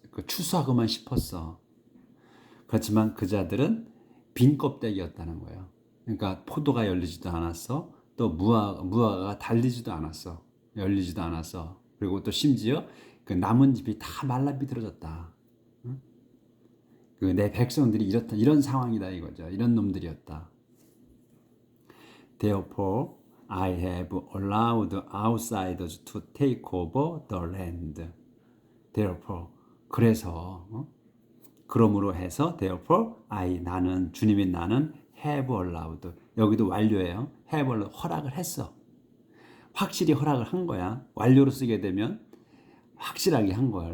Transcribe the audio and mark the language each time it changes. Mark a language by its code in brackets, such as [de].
[ko] 추수하고만 싶었어. 그렇지만 그자들은 빈 껍데기였다는 거예요. 그러니까 포도가 열리지도 않았어. 또 무화과가 달리지도 않았어. 열리지도 않았어. 그리고 또 심지어 그 나뭇잎이 다 말라 비틀어졌다. 응? 내 백성들이 이런 상황이다 이거죠. 이런 놈들이었다. [en] Therefore, I have allowed outsiders to take over the land. [ko] Therefore, 그래서 그러므로 해서 therefore 나는 주님이 나는 [en] have allowed [ko] 여기도 완료예요. have allowed 허락을 했어. 확실히 허락을 한 거야. 완료로 쓰게 되면 확실하게 한 거야.